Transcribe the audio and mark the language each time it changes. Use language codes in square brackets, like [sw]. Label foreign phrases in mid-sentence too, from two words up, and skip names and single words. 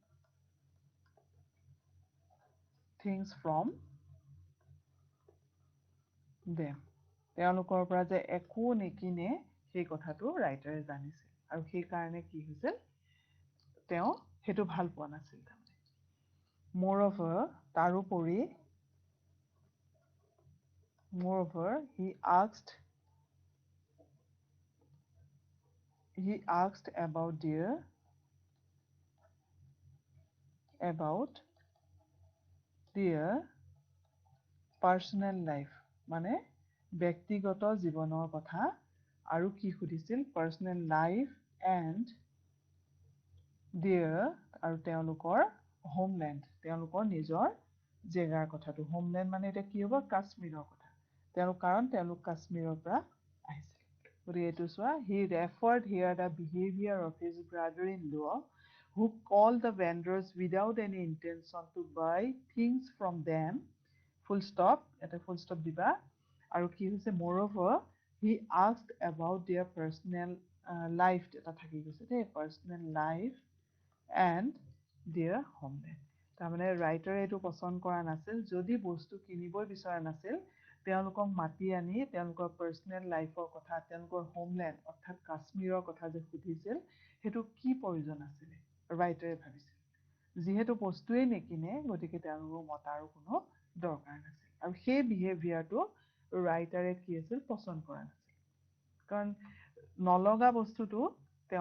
[as] দেম তেওঁলোকৰ পৰা যে একো নিকিনে সেই কথাটো ৰাইটাৰে জানিছিল আৰু সেইকাৰণে কি হৈছিল তেওঁ সেইটো ভাল পোৱা নাছিল তাৰমানে মোৰঅভাৰ তাৰোপৰি [en] he asked about their personal life [as] মানে ব্যক্তিগত জীৱনৰ কথা আৰু কি সুধিছিল [en] personal life and their [as] আৰু তেওঁলোকৰ হোমলেণ্ড তেওঁলোকৰ নিজৰ জেগাৰ কথাটো হোমলেণ্ড মানে এতিয়া কি হ'ব কাশ্মীৰৰ কথা কাৰণ তেওঁলোক কাশ্মীৰৰ পৰা আহিছিল গতিকে এইটো চোৱা [en] he referred here the behaviour of his brother in law who called the vendors without any intention to buy things from them full stop [as] এটা full stop দিবা আৰু কি হৈছে [en] moreover he asked about their personal life [as] এটা থাকি গৈছে দেই [en] personal life and their homeland [as] তাৰমানে ৰাইটাৰে এইটো পচন্দ কৰা নাছিল যদি বস্তু কিনিবই বিচৰা নাছিল তেওঁলোকক মাতি আনি তেওঁলোকৰ পাৰ্চনেল লাইফৰ কথা তেওঁলোকৰ হোমলেণ্ড অৰ্থাৎ কাশ্মীৰৰ কথা যে সুধিছিল সেইটো কি প্ৰয়োজন আছিলে ৰাইটাৰে ভাবিছিল যিহেতু বস্তুৱেই নিকিনে গতিকে তেওঁলোকক মতাৰো কোনো দৰকাৰ নাছিল আৰু সেই বিহেভিয়াৰটো ৰাইটাৰে কি আছিল পচন্দ কৰা নাছিল কাৰণ নলগা বস্তুটো তেওঁ